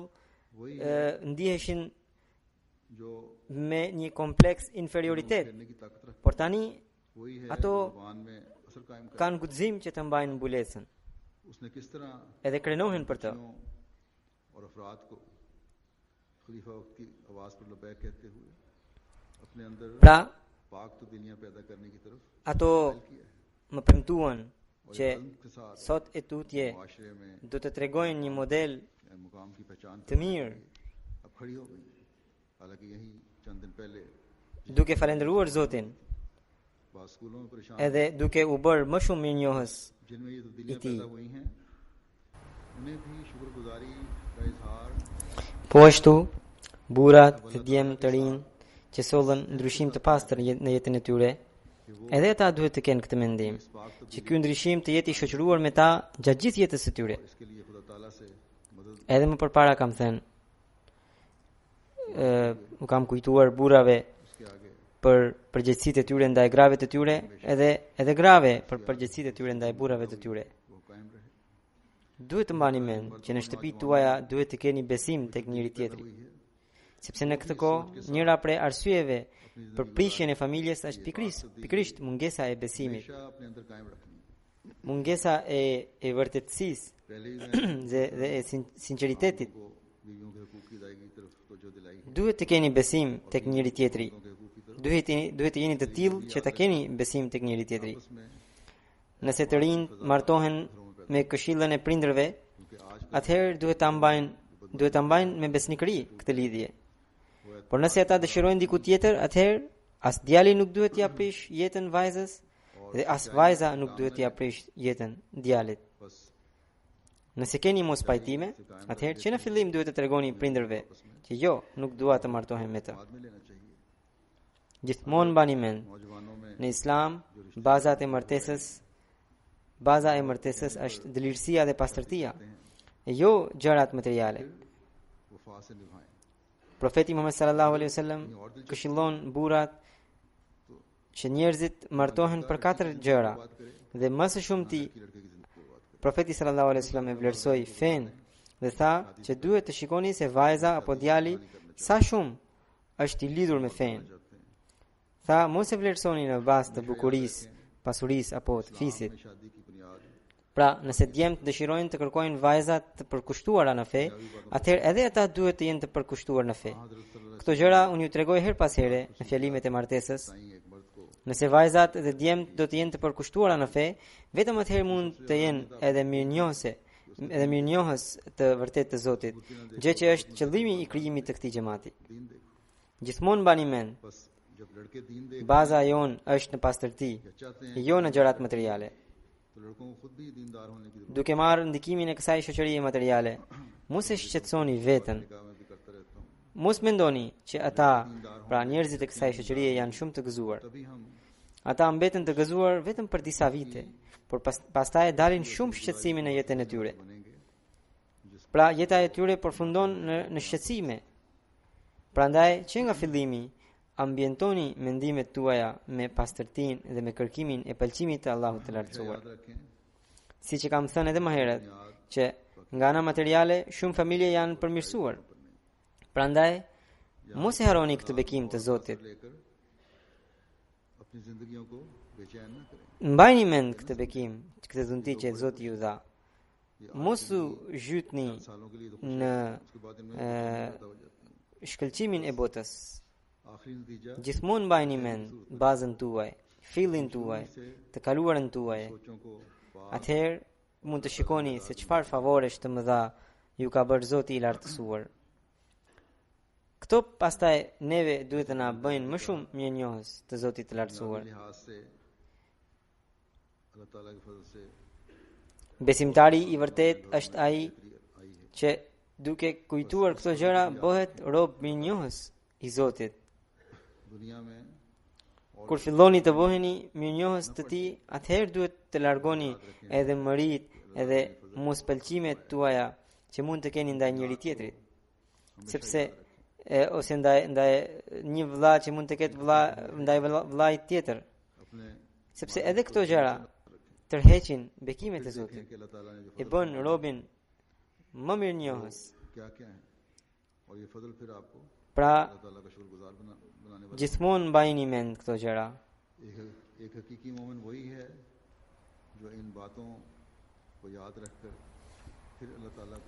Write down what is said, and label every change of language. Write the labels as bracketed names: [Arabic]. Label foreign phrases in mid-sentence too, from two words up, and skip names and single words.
[Urdu] वही [Albanian] ndiheshin [Urdu] जो [Albanian] me një kompleks inferioritet, [Urdu] کرنے کی طاقت رکھتا [Albanian] por tani [Urdu] ہے وہی ہے [Albanian] ato [Urdu] جو زبان میں اثر قائم کر [Albanian] kanë guxim që të mbajnë mbulesën, [Urdu] اس نے کس طرح [Albanian] edhe krenohen për të. [Urdu] بچیوں اور افراد کو خلیفہ وقت کی آواز پر لبیک کہتے ہوئے اپنے اندر [Albanian] Pra, [Urdu] پاک تو دنیا پیدا کرنے کی طرف [Albanian] ato [Urdu] کیا ہے [Albanian] më premtuan [Urdu] और [Albanian] që [Urdu] یہ قلم کے ساتھ [Albanian] sot e tutje [Urdu] معاشرے میں [Albanian] do të tregojnë një model [Urdu] مقام کی پہچان [Albanian] të mirë, [Urdu] اب کھڑی ہو گئی ہے. حالانکہ یہی چند دن پہلے [Albanian] duke falendëruar Zotin [Urdu] بعد اسکولوں میں پریشان [Albanian] edhe duke u bërë më shumë mirënjohës [Urdu] جن میں یہ تبدیلیاں इति। پیدا ہوئی ہیں انہیں بھی شکرگزاری کا اظہار [Albanian] Po ashtu, burrat dhe djemt të rinj që sollën ndryshim të pastër në jetën e tyre, edhe ata duhet të kenë këtë mendim, që ky ndryshim të jetë i shoqëruar me ta gjatë gjithë jetës së tyre. [Urdu] اس کے لیے خدا تعالیٰ سے مدد [Albanian] Edhe më përpara kam thënë, u kam kujtuar burrave [Urdu] اس کے آگے [Albanian] për përgjegjësitë e tyre ndaj grave të tyre, edhe grave për përgjegjësitë e tyre ndaj burrave të tyre. [Urdu] وہ قائم رہے [Albanian] Duhet të mbani mend që në shtëpitë tuaja duhet të keni besim tek njëri tjetri, [Urdu] ہوئی ہے [Albanian] sepse në këtë kohë njëra prej arsyeve për prishjen e familjes është pikrisht mungesa e besimit, [Urdu] ہمیشہ اپنے اندر قائم رکھنی [Albanian] mungesa e vërtetësisë [Urdu] پہلے ہی میں نے [Albanian] dhe e sinqeritetit. [Urdu] کو بیویوں کے حقوق کی ادائیگی کی طرف توجہ دلائی ہے [Albanian] Duhet të keni besim tek njëri tjetri. [Urdu] کے حقوق کی طرف [Albanian] Duhet të jeni të tillë që ta keni besim tek njëri tjetri. [Urdu] उसमें [Albanian] Nëse të rinj martohen me këshillën e prindërve, [Urdu] کیونکہ آج [Albanian] atëherë duhet ta mbajnë me besnikëri këtë lidhje. Por nëse ata dëshirojnë diku tjetër, atëherë as djali nuk duhet t'i aprish jetën vajzës dhe as vajza nuk duhet t'i aprish jetën djalit. [Urdu] बस [Albanian] Nëse keni mos pajtime, atëherë që në fillim duhet të tregoni prindërve që jo, nuk dua të martohem me të. [Urdu] بعد میں لینا چاہیے [Albanian] Gjithmonë mbani mend, [Urdu] نوجوانوں میں [Albanian] në Islam, baza e martesës është dëlirësia dhe pastërtia, e jo gjërat materiale. [Urdu] وفا سے نبھائیں [Albanian] Profeti Muhammed [Arabic] صلى الله عليه وسلم [Albanian] këshillon burrat që njerëzit martohen për 4 gjëra dhe më së shumti [Urdu] کہ لڑکے کی زندگی برباد کریں [Albanian] Profeti [Arabic] صلى الله عليه وسلم [Albanian] e vlerësoi fen dhe tha që duhet të shikoni se vajza apo djali sa shumë është i lidhur me fen. Tha mos e vlerësoni në bazë të bukurisë, pasurisë apo të fisit. [Urdu] میں شادی کی بنیاد [Albanian] Pra, nëse djemt dëshirojnë të kërkojnë vajzat të përkushtuara në fe, atëherë edhe ata duhet të jenë të përkushtuar në fe. Këto gjëra unë ju tregoj her pas here në fjalimet e martesës. [Urdu] تائی ایک مرد کو [Albanian] Nëse vajzat dhe djemt do të jenë të përkushtuara në fe, vetëm atëherë mund të jenë edhe mirënjohës të vërtet të Zotit, gjë që është qëllimi i krijimit të këtij xhamati. [Urdu] دین دیکھ [Albanian] Gjithmonë mbani mend, [Urdu] بس جب لڑکے دین دیکھ [Albanian] baza jon është në pastërti, [Urdu] یا چاہتے ہیں [Albanian] jo në gjërat materiale. [Urdu] تو لڑکوں کو خود بھی دیندار ہونے کی ضرورت [Albanian] Duke marrë ndikimin e kësaj shoqërie materiale, mos e shqetësoni veten. [Urdu] نگاہ میں بھی کرتا رہتا ہوں [Albanian] Mos mendoni që ata, pra njerëzit e kësaj shoqërie janë shumë të gëzuar. [Urdu] تبھی ہم [Albanian] Ata mbeten të gëzuar vetëm për disa vite, por pastaj dalin shumë shqetësime në jetën e tyre. [Urdu] बनेंगे [Albanian] Pra jeta e tyre përfundon në shqetësime. Prandaj që nga fillimi ambientoni mendimet tuaja me pastërtinë dhe me kërkimin e pëlqimit të Allahut të Lartësuar. [Urdu] یاد رکھیں [Albanian] Siç e kam thënë edhe më herët, që nga ana materiale shumë familje janë përmirësuar. Prandaj mos e harroni këtë bekim të Zotit. [Urdu] لے کر اپنی زندگیوں کو بے چین نہ کریں [Albanian] Mbajni mend këtë bekim, këtë dhunti që Zoti ju dha. Mos u zhytni [Urdu] سالوں کے لیے تو [Albanian] në [Urdu] اس کے بعد ان میں [Albanian] e, [Urdu] پیدا ہو جاتے ہیں [Albanian] shkëlqimin e botës. [Urdu] آخری نتیجہ [Albanian] Gjithmonë mbajni mend bazën tuaj, fillin tuaj, të kaluarën tuaj. [Urdu] سوچوں کو پار [Albanian] Atëherë mund të shikoni se çfarë favoresh të mëdha ju ka bërë Zoti i lartësuar. Këto pastaj neve duhet të na bëjnë më shumë mirënjohës të Zotit të lartësuar. [Urdu] لحاظ سے اللہ تعالیٰ کے فضل سے [Albanian] Besimtari i vërtet është ai [Urdu] آئی ہے [Albanian] që duke kujtuar këto gjëra bëhet rob mirënjohës i Zotit. [Urdu] دنیا میں [Albanian] Kur filloni të bëheni mirënjohës të tij, atëherë duhet të largoni edhe mërit edhe mospëlqimet tuaja që mund të keni ndaj njëri tjetrit. Sepse ose ndaj një vëlla që mund të ketë vëlla ndaj vëllait tjetër. [Urdu] अपने [Albanian] Sepse edhe këto gjëra tërheqin bekimet e Zotit. [Urdu] کہ اللہ تعالیٰ نے جو [Albanian] E bën robin më mirënjohës. [Urdu] کیا کیا ہے اور یہ فضل پھر آپ کو [Albanian] Pra, [Urdu] اللہ تعالیٰ کا شکرگزار بنانے والا [Albanian] gjithmonë mbajini mend këto gjëra. [Urdu] ایک حقیقی مومن وہی ہے جو ان باتوں کو یاد رکھ کر پھر اللہ تعالیٰ کے